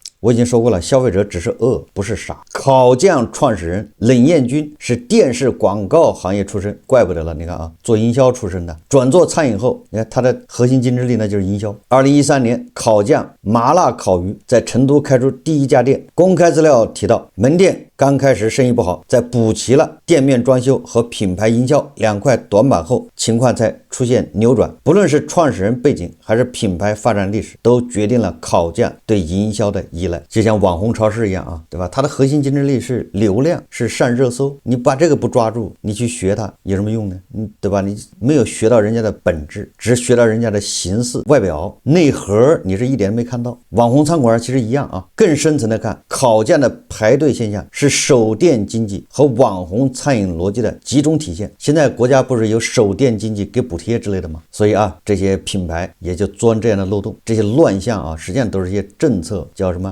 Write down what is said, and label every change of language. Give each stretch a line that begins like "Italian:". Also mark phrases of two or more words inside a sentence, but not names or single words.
Chinese: 我已經說過了，消費者只是餓，不是傻。考匠創始人冷艷軍是電視廣告行業出身，怪不得了。你看做營銷出身的，轉做餐飲後，你看他的核心競爭力呢就是營銷。2013年，考匠麻辣烤魚在成都開出第1家店。公開資料提到，門店剛開始生意不好，在補齊了店面裝修和品牌營銷2塊短板後，情況才出現扭轉。不論是創始人背景還是品牌發展歷史，都決定了烤架對營銷的依賴。就像网红超市一樣啊，对吧？它的核心競爭力是流量，是上热搜。你把这个不抓住，你去学它有什麼用呢？對吧？你沒有學到人家的本質，只學到人家的形式、外表，內核你是一點沒看到。網紅餐館其實一樣啊，更深層的看，烤架的排隊現象是手電經濟和網紅餐飲邏輯的集中體現。現在國家不是有手電經濟給補貼之類的嗎？所以啊，這些品牌也就鑽這樣的漏洞，這些亂象啊，實際上都是一些政策叫什麼？